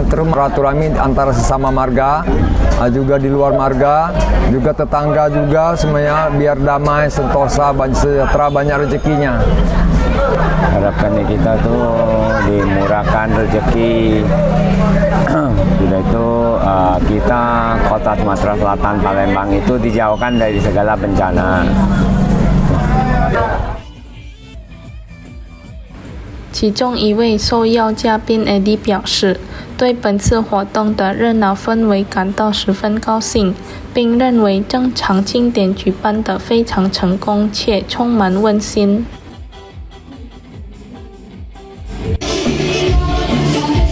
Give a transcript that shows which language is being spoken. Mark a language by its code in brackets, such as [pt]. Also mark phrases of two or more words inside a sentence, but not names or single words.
[id] Terus silaturahmi antara sesama marga, juga di luar marga, juga tetangga juga semuanya biar damai, sentosa, sejahtera, banyak rezekinya. Harapannya kita tuh dimurahkan rezeki. Sudah itu kita kota Sumatera Selatan Palembang itu dijauhkan dari segala bencana. [zh] 其中一位受邀嘉宾 Eddie 表示，对本次活动的热闹氛围感到十分高兴，并认为这场庆典举办得非常成功且充满温馨。